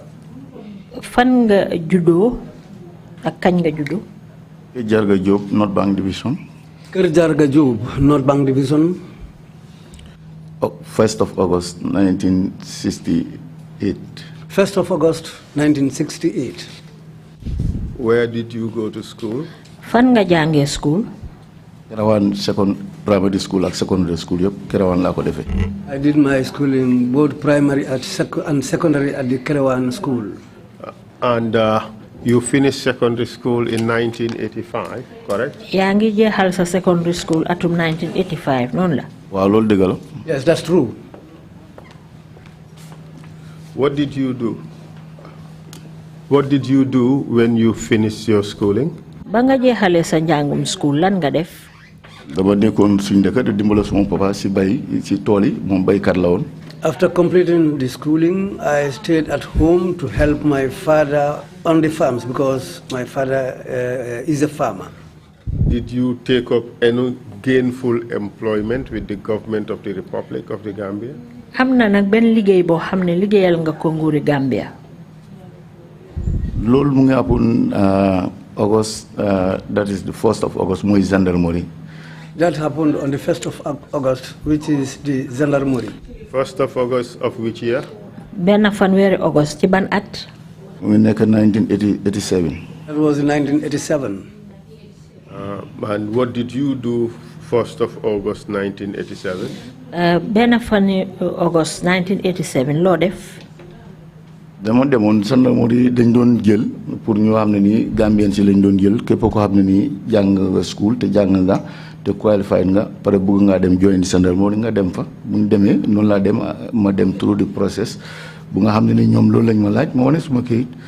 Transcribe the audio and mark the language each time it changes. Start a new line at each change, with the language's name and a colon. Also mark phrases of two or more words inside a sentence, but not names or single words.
Wolof: Fan nga juddoo ak kañ nga juddoo? Kër Jarga Diop, North Bank Division. Kër Jarga Diop, North Bank Division.
English: 1st of August 1968. 1st of August 1968. Where did you go to school?
Wolof: Fan nga jàngee school? Kerawan
English: primary school
Wolof: ak
English: secondary school
Wolof: yep Kerawan la ko defé.
English: I did my schooling both primary and secondary at the Kerawan school. And you finished secondary school in 1985, correct?
Wolof: Yaa ngi jeexal sa
English: secondary school
Wolof: atum 1985 noonu la. Waaw loolu dëgg la.
English: Yes, that's true. What did you do? What did you do when you finished your schooling?
Wolof: Ba nga jeexalee sa njàngum school lan nga def? Dama nekkoon suñu dëkk di dimbala sama papa si bay si tool yi moom baykat la woon.
English: After completing the schooling, I stayed at home to help my father on the farms because my father is a farmer. Did you take up any gainful employment with the government of the Republic of the Gambia?
Wolof: Am na nag benn liggéey boo xam ne liggéeyal nga ko nguuri Gambia. Loolu mu ngi amoon August,
English: that is the 1st of August,
Wolof: mooy gendarmerie.
English: That happened on the 1st of August, which is the gendarmerie. 1st of August of which year?
Wolof: Benn fanweeri August ci ban at? Mu nekk 1987.
English: That was in 1987. And what did you do 1st of August 1987?
Wolof: Benn fani August 1987 loo def? dama demoon gendarmerie dañ doon jël pour ñu xam ne nii Gambien si lañ doon jël képp ko xam ne nii jàng nga school te jàng nga te qualified nga pare bëgg ngaa dem join gendarmerie nga dem fa bu ñu demee noonu laa dem ma dem
English: through the process
Wolof: bu nga xam ne ni ñoom loolu lañ ma laaj ma wane suma kayit.